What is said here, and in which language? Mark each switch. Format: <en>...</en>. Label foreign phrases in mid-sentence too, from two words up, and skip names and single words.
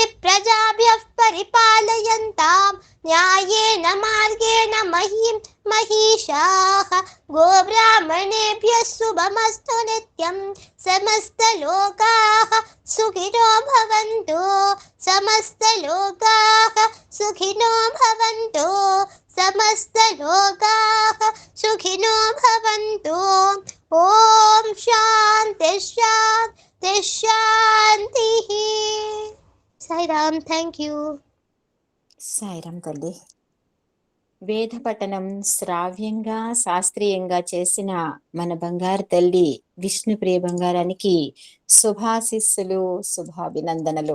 <sa>प्रजाभ्यः परिपालयन्तां न्यायेन मार्गेण महीं महिषाः गोब्राह्मणेभ्यः शुभमस्तु नित्यं समस्तलोकाः सुखिनो भवन्तु समस्तलोकाः सुखिनो भवन्तु समस्तलोकाः सुखिनो भवन्तु ॐ शान्ति शान्ति शान्तिः.</sa> <en>సాయిరామ్, thank you.</en> <te>సాయిరాం తల్లి. వేద పఠనం శ్రావ్యంగా శాస్త్రీయంగా చేసిన మన బంగారు తల్లి విష్ణుప్రియ బంగారానికి శుభాశిస్సులు, శుభాభినందనలు.</te>